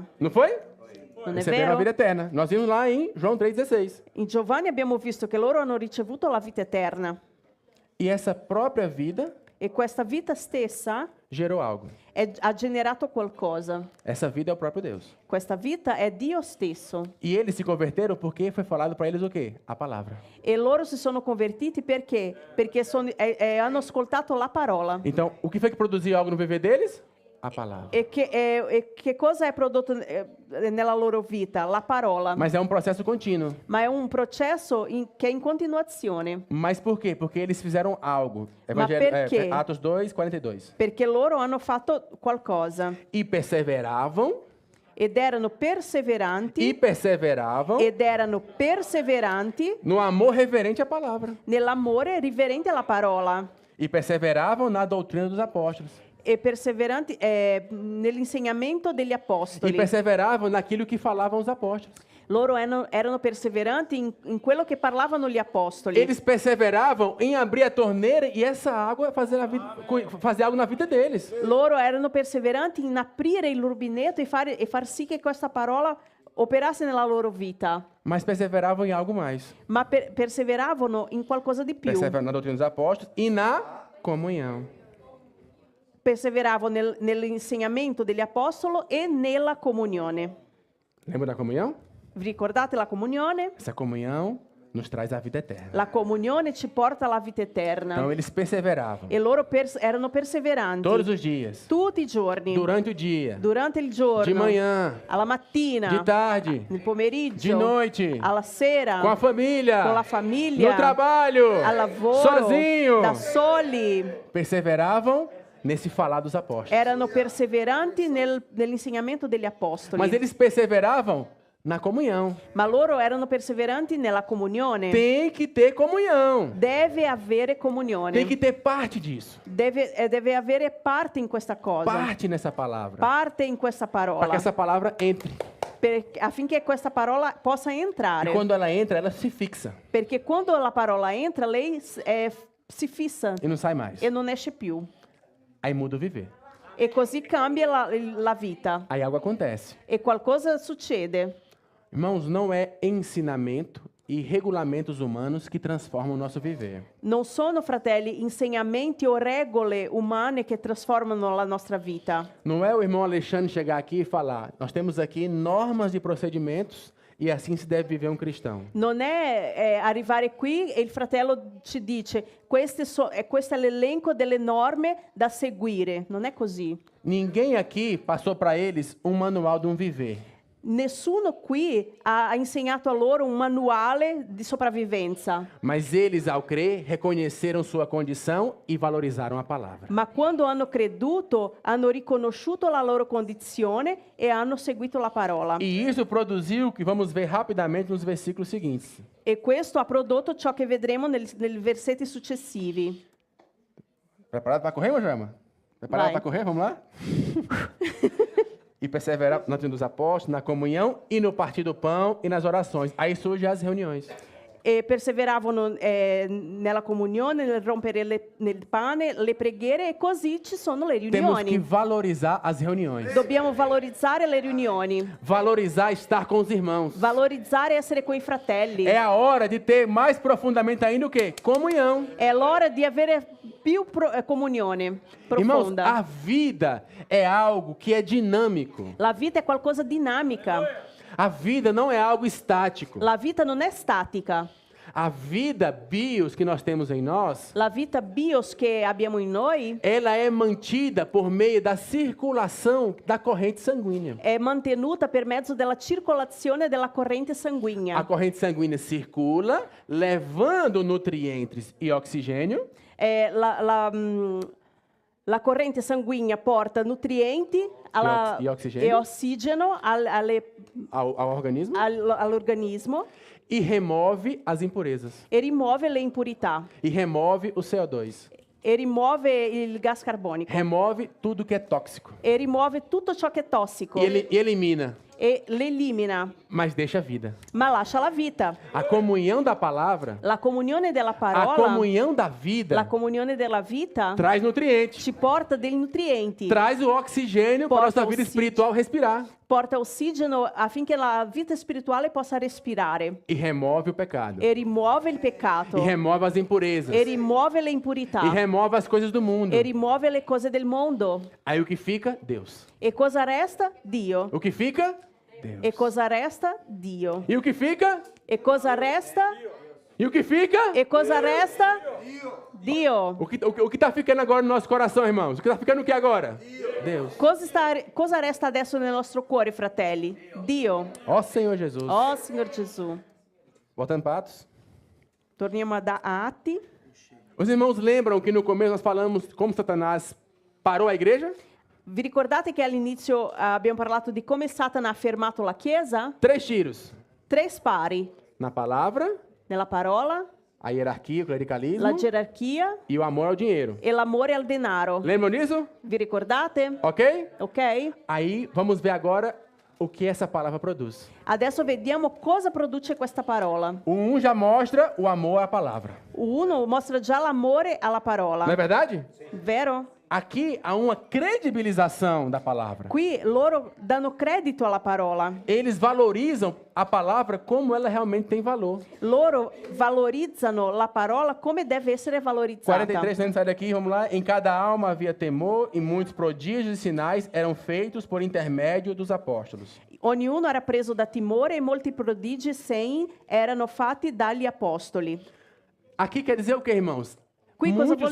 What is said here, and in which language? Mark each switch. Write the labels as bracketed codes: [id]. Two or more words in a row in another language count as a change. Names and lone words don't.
[pt] Não foi? [it] Non è [pt] Receberam a [it] vero? [pt] vida eterna. Nós vimos lá em João 3,16. [it] In Giovanni abbiamo visto che loro hanno ricevuto la vita eterna [pt] E essa própria vida [it] e questa vita stessa [pt] gerou algo. [it] ha generato qualcosa. [pt] Essa vida é o próprio Deus. [it] Questa vita è Dio stesso. [pt] E eles se converteram porque foi falado para eles o quê? A palavra. [it] E loro si sono convertiti perché? Perché hanno ascoltato la parola. [pt] Então, o que foi que produziu algo no viver deles? A palavra. [it] E che cosa è prodotto nella loro vita? La parola. [pt] Mas é um processo contínuo. [it] Ma è un processo che è in continuazione. [pt] Mas por quê? Porque eles fizeram algo. [it] perché? [pt] Atos 2, 42. [it] Perché loro hanno fatto qualcosa. [pt] E perseveravam, [it] Ed erano perseveranti. Ed erano perseveranti [pt] no amor reverente à palavra. [it] nell'amore riverente alla parola. [pt] E perseveravam na doutrina dos apóstolos. [it] E perseveranti nell'insegnamento degli [pt] E [it] apostoli. [pt] perseveravam naquilo que falavam os apóstolos. [it] Loro erano perseveranti in quello che parlavano gli apostoli. [pt] Eles perseveravam em abrir a torneira e essa água fazer algo na vida deles. [it] Loro erano perseveranti in aprire il rubinetto e far sì che questa parola operasse nella loro vita. [pt] Mas perseveravam em algo mais. [it] Ma perseveravano in qualcosa di più. [pt] Perseveravam na doutrina dos apóstolos e na comunhão. [it] Perseveravano nell'insegnamento degli apostoli e nella comunione. [pt] Lembra da comunhão? [it] Vi ricordate la comunione? [pt] Essa comunhão nos traz a vida eterna. [it] La comunione ci porta alla vita eterna. [pt] Então eles perseveravam [it] E loro erano perseveranti [pt] todos os dias, [it] tutti i giorni, [pt] durante o dia, [it] durante il giorno, [pt] de manhã, [it] alla mattina, [pt] de tarde, [it] nel pomeriggio, [pt] de noite, [it] alla sera, [pt] com a família, [it] con la famiglia, [pt] no trabalho, [it] al lavoro, [pt] sozinho. [it] da soli. [pt] Perseveravam nesse falar dos apóstolos. [it] Erano perseveranti nell'insegnamento degli apostoli. [pt] Mas eles perseveravam na comunhão. [it] Ma loro erano perseveranti nella comunione. [pt] Tem que ter comunhão. [it] Deve avere comunione. [pt] Tem que ter parte disso. [it] Deve avere parte in questa cosa. [pt] Parte nessa palavra. [it] Parte in questa [pt] Para [it] parola. [pt] que essa palavra entre. [it] Affinché questa parola possa entrare. [pt] E quando ela entra, ela se fixa. [it] Perché quando la parola entra, lei si fissa [pt] E não sai mais. [it] e non esce più. [pt] Aí muda o viver. [it] E così cambia la vita. [pt] Aí algo acontece. [it] E qualcosa succede. [pt] Irmãos, não é ensinamento e regulamentos humanos que transformam o nosso viver. [it] Non sono, fratelli, insegnamenti o regole umane che trasformano la nostra vita. [pt] Não é o irmão Alexandre chegar aqui e falar: nós temos aqui normas e procedimentos e assim se deve viver um cristão. [it] Non è arrivare qui e il fratello ci dice questo è l'elenco delle norme da seguire. Non è così. [pt] Ninguém aqui passou para eles um manual de um viver. [it] Nessuno qui ha insegnato a loro un manuale di sopravvivenza. [pt] Mas eles, ao crer, reconheceram sua condição e valorizaram a palavra. [it] Ma quando hanno creduto, hanno riconosciuto la loro condizione e hanno seguito la parola. [pt] E isso produziu o que vamos ver rapidamente nos versículos seguintes. [it] E questo ha prodotto ciò che vedremo nei versetti successivi. [pt] Preparado para correr, Mojama? Preparado Vai. para correr? Vamos lá? E perseverar na doutrina dos apóstolos, na comunhão e no partir do pão e nas orações. Aí surgem as reuniões. [it] e perseveravano nella comunione, nel rompere nel pane, le preghiere, e così ci sono le [pt] Temos que [it] riunioni. [pt] valorizar as reuniões. [it] Dobbiamo valorizzare le riunioni, [pt] Valorizar estar com os irmãos. [it] valorizzare essere coi fratelli. [pt] É a hora de ter mais profundamente ainda o quê? Comunhão. [it] È l'ora di avere più comunione [pt] Irmãos, [it] profonda. [pt] a vida é algo que é dinâmico. [it] La vita è qualcosa dinamica. [pt] A vida não é algo estático. [it] La vita non è statica. [pt] A vida bios que nós temos em nós, [it] La vita bios che abbiamo in noi [pt] ela é mantida por meio da circulação da corrente sanguínea. [it] è mantenuta per mezzo della circolazione della corrente [pt] A [it] sanguigna. [pt] corrente sanguínea circula, levando nutrientes e oxigênio [it] La corrente sanguigna porta nutrienti E ossigeno. e ossigeno [pt] ao organismo [it] all'organismo [pt] e remove as impurezas. [it] e rimuove le impurità [pt] E remove o CO2. [it] e rimuove il gas carbonico [pt] Remove tudo que é tóxico. [it] e rimuove tutto ciò che è tossico [pt] E ele elimina, [it] e l'elimina, [pt] mas deixa a vida. [it] ma lascia la vita. [pt] A comunhão da palavra, [it] La comunione della [pt] a [it] parola, [pt] comunhão da [it] la [pt] vida, [it] comunione della vita [pt] traz nutrientes. [it] ci porta dei nutrienti, [pt] Traz o oxigênio para a [it] Porta [pt] nossa vida oxigênio. espiritual respirar. [it] porta ossigeno affinché la vita spirituale possa respirare [pt] E remove o pecado. [it] e rimuove il peccato [pt] E remove as impurezas. [it] e rimuove le impurità [pt] E remove as coisas do mundo. [it] e rimuove le cose del mondo. [pt] Aí o que fica? Deus. [it] E cosa resta? Dio. [pt] O que fica? [it] E [pt] Deus. [it] cosa resta? Dio. [pt] E o que fica? [it] E cosa resta? [pt] E o que fica? [it] E cosa resta? Dio. [pt] O que está ficando agora no nosso coração, irmãos? O que está ficando o que agora? Deus. [it] Cosa resta adesso nel nostro cuore, fratelli? Dio. [pt] Ó Senhor Jesus. [it] Oh, Signor Gesù. [pt] Voltando para Atos. [it] Torniamo a Atti. [pt] Os irmãos lembram que no começo nós falamos como Satanás parou a igreja? [it] Vi ricordate che all'inizio abbiamo parlato di come Satana ha fermato la Chiesa? [pt] 3 tiros. [it] 3 spari. [pt] Na palavra, [it] Nella parola, [pt] a hierarquia, o clericalismo [it] la gerarchia [pt] e o amor ao dinheiro. [it] e l'amore al denaro. [pt] Lembram disso? [it] Vi ricordate? [pt] Ok? [it] Ok? [pt] Aí vamos ver agora o que essa palavra produz. [it] Adesso vediamo cosa produce questa parola. [pt] O 1 já mostra o amor à palavra. [it] O 1 mostra già l'amore alla parola. [pt] Não é verdade? [it] Vero? [pt] Aqui há uma credibilização da palavra. [it] Qui loro danno credito alla parola. [pt] Eles valorizam a palavra como ela realmente tem valor. [it] Loro valorizzano la parola come deve essere valorizzata. [pt] 43, não sai daqui, vamos lá. Em cada alma havia temor e muitos prodígios e sinais eram feitos por intermédio dos apóstolos. [it] Ognuno era preso da timore e molti prodigi e segni erano fatti dagli apostoli. [pt] Aqui quer dizer o que, irmãos? [it] Qui cosa [pt] Muitos